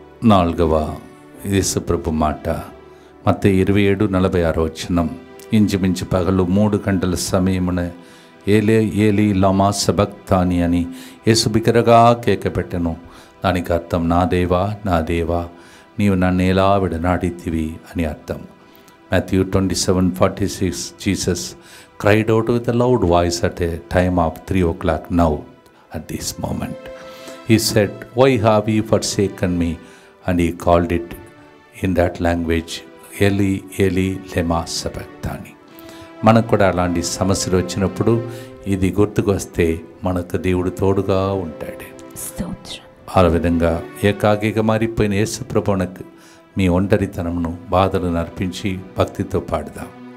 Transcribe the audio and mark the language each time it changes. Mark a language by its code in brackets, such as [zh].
[te] 4వ యేసుప్రభు మాట మత్తయి 27:46 ఇంచుమించు పగలు 3 గంటల సమయమున ఏలే ఏలి లమా సబక్తాని అని యేసు బిగ్గరగా కేక పెట్టెను. దానికి అర్థం నా దేవా నీవు నన్ను ఎలా విడనాడితివి అని అర్థం. [en] Matthew 27:46 Jesus cried out with a loud voice at a time of 3 o'clock now. At this moment he said, why have you forsaken me? And he called it in that language Eli Eli lema sabachthani. [te] మనకు కూడా అలాంటి సమస్యలు వచ్చినప్పుడు ఇది గుర్తుకొస్తే మనకు దేవుడు తోడుగా ఉంటాడు. ఆ విధంగా ఏకాకిగా మారిపోయిన యేసు ప్రభువునకు మీ ఒంటరితనమును బాధలను అర్పించి భక్తితో పాడుదాం.